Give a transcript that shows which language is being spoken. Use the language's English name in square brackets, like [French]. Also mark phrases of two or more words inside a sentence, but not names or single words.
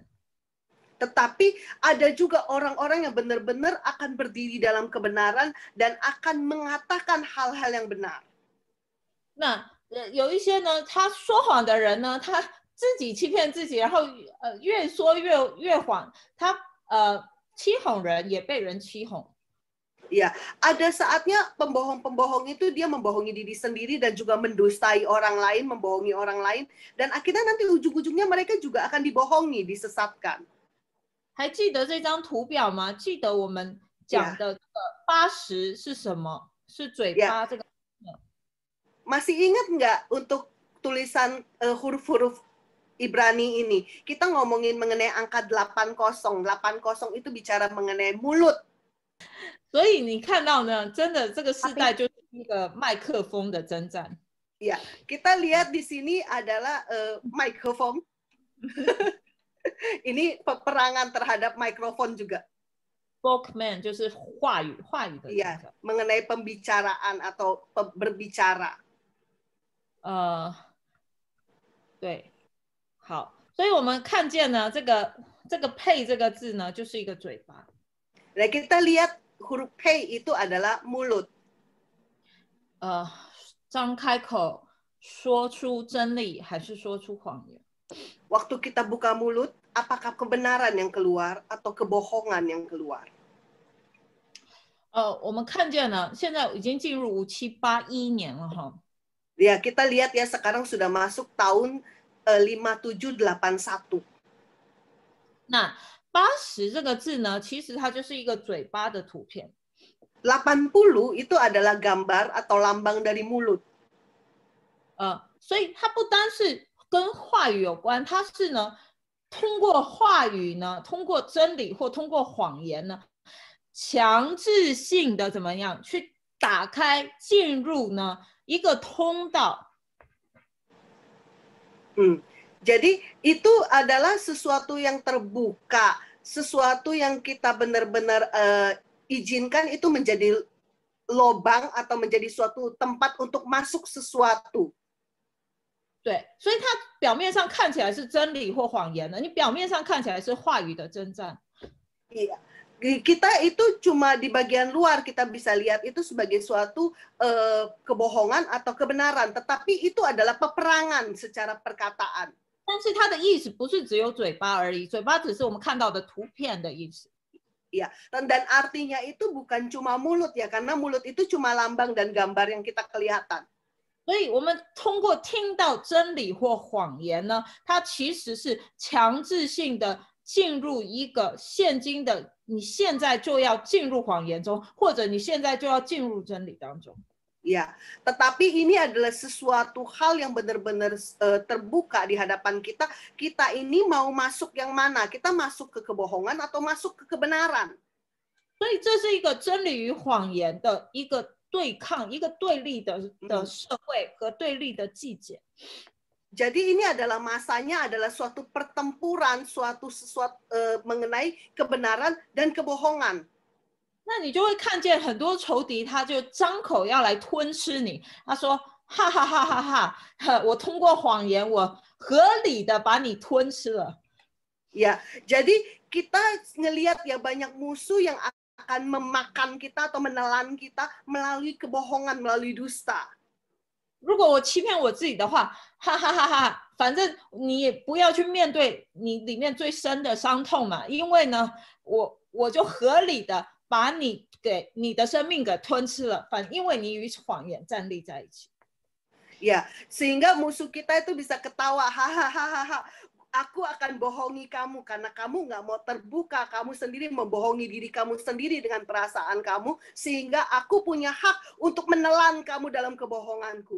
[Indonesian] Tetapi ada juga orang-orang yang benar-benar akan berdiri dalam kebenaran dan akan mengatakan hal-hal yang benar. [Chinese] 那有一些呢，他说谎的人呢，他自己欺骗自己，然后越说越谎，他欺哄人也被人欺哄。 [Indonesian] Ya, ada saatnya pembohong-pembohong itu dia membohongi diri sendiri dan juga mendustai orang lain, membohongi orang lain, dan akhirnya nanti ujung-ujungnya mereka juga akan dibohongi, disesatkan. [Chinese] 还记得这张图表吗？记得我们讲的80是什么？是嘴巴这个。 [Indonesian] Masih ingat nggak untuk tulisan huruf-huruf Ibrani ini? Kita ngomongin mengenai angka 80. 80 itu bicara mengenai mulut. [Chinese] 所以你看到呢，真的这个时代就是一个麦克风的征战。 [Indonesian] Ya, kita lihat di sini adalah mikrofon. Ini peperangan terhadap mikrofon juga. [Chinese] Spokesman 就是话语的。 [Indonesian] Iya, mengenai pembicaraan atau berbicara. [Chinese] 对，好，所以我们看见呢，这个配这个字呢，就是一个嘴巴。 [Indonesian] Nah, kita lihat huruf P itu adalah mulut. [Chinese] 张开口说出真理，还是说出谎言？ [Indonesian] Waktu kita buka mulut, apakah kebenaran yang keluar atau kebohongan yang keluar? [Chinese] 我们看见了，现在已经进入5781年了哈。 [Indonesian] Ya, kita lihat ya sekarang sudah masuk tahun 5781. [Chinese] 那80这个字呢，其实它就是一个嘴巴的图片。 [Indonesian] 80 itu adalah gambar atau lambang dari mulut. [Chinese] 所以它不单是跟话语有关，它是呢通过话语呢，通过真理或通过谎言呢，强制性的怎么样去打开进入呢一个通道。 [Indonesian] Jadi itu adalah sesuatu yang terbuka, sesuatu yang kita benar-benar izinkan itu menjadi lobang atau menjadi suatu tempat untuk masuk sesuatu. [Chinese] 对，所以它表面上看起来是真理或谎言的，你表面上看起来是话语的征战。 [Indonesian] Iya, kita itu cuma di bagian luar kita bisa lihat itu sebagai suatu kebohongan atau kebenaran, tetapi itu adalah peperangan secara perkataan. [Chinese] 但是它的意思不是只有嘴巴而已，嘴巴只是我们看到的图片的意思。 [Indonesian] Ya, dan artinya itu bukan cuma mulut ya, karena mulut itu cuma lambang dan gambar yang kita kelihatan. [Chinese] 所以我们通过听到真理或谎言呢，它其实是强制性的进入一个现今的，你现在就要进入谎言中，或者你现在就要进入真理当中。 [Indonesian] Ya, tetapi ini adalah sesuatu hal yang benar-benar terbuka di hadapan kita. Kita ini mau masuk yang mana? Kita masuk ke kebohongan atau masuk ke kebenaran? [Chinese] 所以这是一个真理与谎言的一个对抗，一个对立的社会和对立的季节。 [Indonesian] Jadi ini adalah masanya adalah suatu pertempuran, sesuatu mengenai kebenaran dan kebohongan. [Chinese] 那你就会看见很多仇敌，他就张口要来吞吃你。他说：“哈哈哈哈哈！我通过谎言，我合理的把你吞吃了。” [Indonesian] Ya, jadi kita ngelihat ya banyak musuh yang akan memakan kita atau menelan kita melalui kebohongan, melalui dusta. [Chinese] 如果我欺骗我自己的话，哈哈哈哈，反正你也不要去面对你里面最深的伤痛嘛，因为呢，我就合理的把你的生命给吞吃了，因为你与谎言站立在一起。 [Indonesian] Ya, sehingga musuh kita itu bisa ketawa, hahaha. Aku akan bohongi kamu karena kamu nggak mau terbuka, kamu sendiri membohongi diri kamu sendiri dengan perasaan kamu, sehingga aku punya hak untuk menelan kamu dalam kebohonganku.